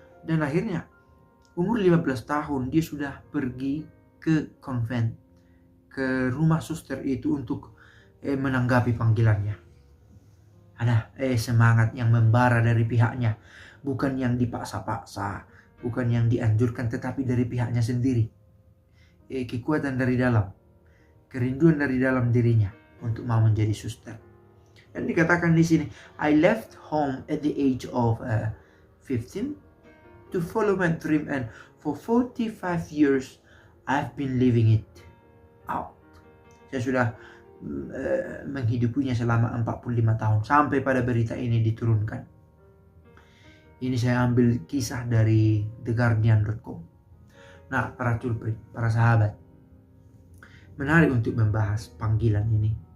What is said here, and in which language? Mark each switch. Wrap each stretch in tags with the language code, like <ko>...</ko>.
<id>Dan akhirnya umur 15 tahun dia sudah pergi ke konvent, ke rumah suster itu untuk menanggapi panggilannya. Ada semangat yang membara dari pihaknya, bukan yang dipaksa-paksa, bukan yang dianjurkan, tetapi dari pihaknya sendiri. Kekuatan dari dalam, kerinduan dari dalam dirinya untuk mau menjadi suster. Dan dikatakan di sini,</id> <en>I left home at the age of 15 to follow my dream, and for 45 years I've been living it out.</en> <id>Saya sudah menghidupinya selama 45 tahun sampai pada berita ini diturunkan. Ini saya ambil kisah dari theguardian.com. Nah, para culprit, para sahabat, menarik untuk membahas panggilan ini.</id>